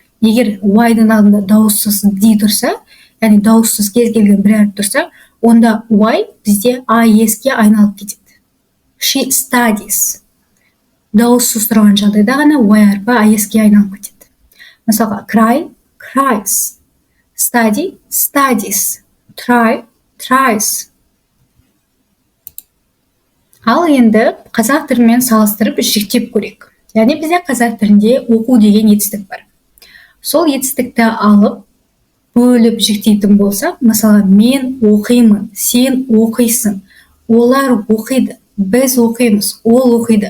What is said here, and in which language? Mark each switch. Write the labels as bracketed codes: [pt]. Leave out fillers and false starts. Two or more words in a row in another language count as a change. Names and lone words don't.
[kk] Егер y-дың алдында дауыссыз d тұрса, яғни дауыссыз кез келген бір әріп тұрса, онда y бізде I-ге айналып кетеді. [en] She studies. [kk] Дауыссыз тұрған жағдайда ғана y әрпі I-ге айналып кетеді. Мысалға, [en] cry, cries. Study, studies. Try, tries. [kk] Ал енді қазақ тілімен салыстырып жіктеп көрейік. Яғни бізде қазақ тілінде оқу деген етістік бар. Сол етістікті алып, бөліп жіктейтін болсақ, мысалы, мен оқимын, сен оқисың, олар оқиды, біз оқимыз, ол оқиды.